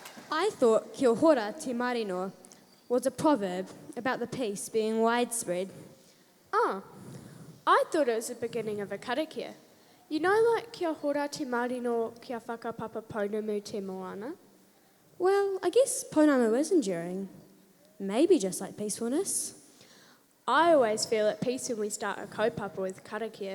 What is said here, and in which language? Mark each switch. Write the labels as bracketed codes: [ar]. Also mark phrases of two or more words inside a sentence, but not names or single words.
[en] I thought [mi] kia ora te marino [en] was a proverb about the peace being widespread. Oh, I thought it was the beginning of a karakia. You know, like [mi] kia ora te marino kia whakapapa pounamu te moana? [en] Well, I guess pounamu is enduring. Maybe just like peacefulness. I always feel at peace when we start a kaupapa with karakia.